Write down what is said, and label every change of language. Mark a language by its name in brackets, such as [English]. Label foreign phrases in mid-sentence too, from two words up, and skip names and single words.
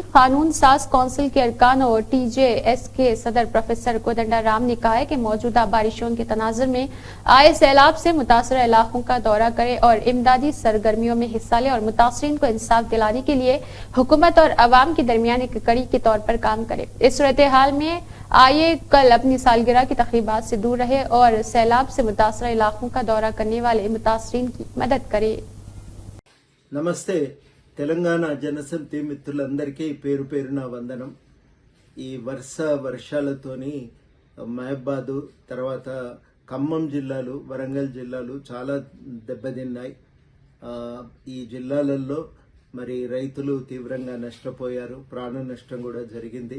[Urdu] قانون ساز کونسل کے ارکان اور ٹی جے ایس کے صدر پروفیسر کودنڈا رام نے کہا ہے کہ موجودہ بارشوں کے تناظر میں آئے سیلاب سے متاثرہ علاقوں کا دورہ کرے اور امدادی سرگرمیوں میں حصہ لے اور متاثرین کو انصاف دلانے کے لیے حکومت اور عوام کے درمیان ایک کڑی کے طور پر کام کرے۔ اس صورتحال میں آئیے کل اپنی سالگرہ کی تقریبات سے دور رہے اور سیلاب سے متاثرہ علاقوں کا دورہ کرنے والے متاثرین کی مدد کرے۔ [Telugu] నమస్తే తెలంగాణ జనసమితి మిత్రులందరికీ పేరు పేరున వందనం. ఈ వర్షాలతోని మహబాద్ తర్వాత ఖమ్మం జిల్లాలు, వరంగల్ జిల్లాలు చాలా దెబ్బతిన్నాయి. ఈ జిల్లాలలో మరి రైతులు తీవ్రంగా నష్టపోయారు, ప్రాణ నష్టం కూడా జరిగింది.